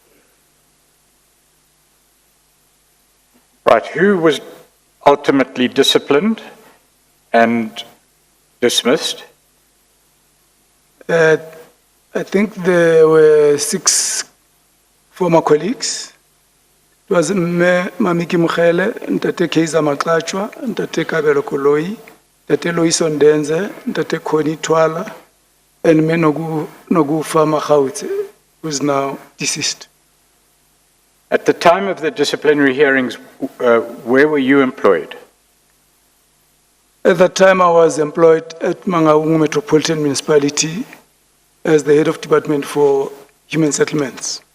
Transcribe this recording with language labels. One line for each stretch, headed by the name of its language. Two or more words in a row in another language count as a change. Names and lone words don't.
English: Right, who was ultimately disciplined and dismissed? I think there were 6 former colleagues. It was Mamiki Mukhele, Ntate Keiza Matlachwa, Ntate Kabelo Koloi, Ntate Loiso Ndenze, Ntate Koni Twala, and me Nogu Fama Khautse, who is now deceased. At the time of the disciplinary hearings, where were you employed? At that time, I was employed at Mangaung Metropolitan Municipality as the head of department for human settlements.